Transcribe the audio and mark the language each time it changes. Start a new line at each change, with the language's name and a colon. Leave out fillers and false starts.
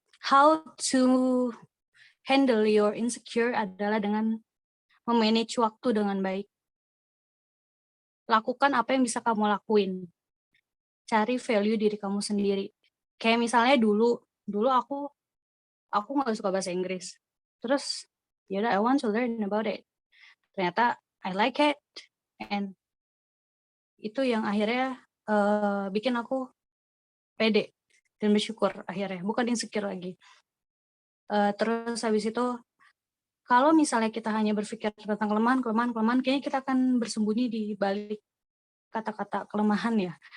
English: How to handle your insecure
Indonesian: adalah dengan memanage waktu dengan baik. Lakukan apa yang bisa kamu lakuin. Cari value diri kamu sendiri. Kayak misalnya dulu aku nggak suka bahasa Inggris. Terus yaudah,
English: I want to learn about it.
Indonesian: Ternyata
English: I like it, and
Indonesian: itu yang akhirnya bikin aku pede dan bersyukur akhirnya, bukan insecure lagi. Terus habis itu, kalau misalnya kita hanya berpikir tentang kelemahan, kayaknya kita akan bersembunyi di balik kata-kata kelemahan ya.